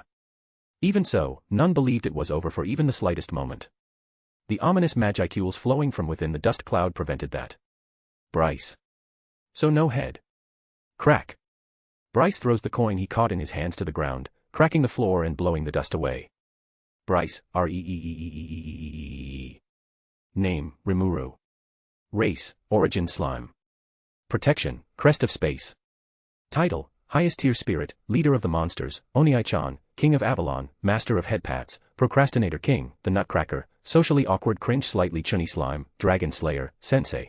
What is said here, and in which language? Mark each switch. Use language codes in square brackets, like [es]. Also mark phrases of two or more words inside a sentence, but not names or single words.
[en] Even so, none believed it was over for even the slightest moment. The ominous magicules flowing from within the dust cloud prevented that. Bryce. So no head. Crack. Bryce throws the coin he caught in his hands to the ground, cracking the floor and blowing the dust away. Bryce, R-E-E-E-E-E-E-E-E. Name, Rimuru. Race, Origin Slime. Protection, Crest of Space. Title, Highest Tier Spirit, Leader of the Monsters, Oniai-chan, King of Avalon, Master of Headpats, Procrastinator King, the Nutcracker, socially awkward cringe slightly chunny slime, dragon slayer, sensei.